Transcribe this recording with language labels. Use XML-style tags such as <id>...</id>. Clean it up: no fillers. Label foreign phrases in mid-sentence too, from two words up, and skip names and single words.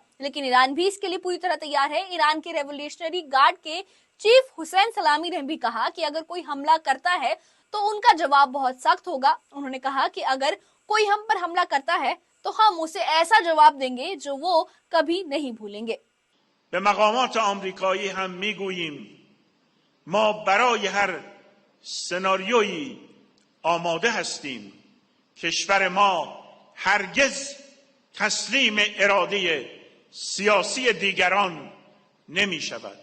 <hi>लेकिन ईरान भी इसके लिए पूरी तरह तैयार है। ईरान के रेवोल्यूशनरी गार्ड के चीफ हुसैन सलामी ने भी कहा कि अगर कोई हमला करता है तो उनका जवाब बहुत सख्त होगा। उन्होंने कहा कि अगर कोई हम पर हमला करता है तो हम उसे ऐसा जवाब देंगे जो वो कभी नहीं भूलेंगे।</hi> <fa>به مقامات آمریکایی هم میگوییم ما برای هر سناریویی آماده هستیم. کشور ما هرگز تسلیم اراده سیاسی دیگران نمی شود.</fa>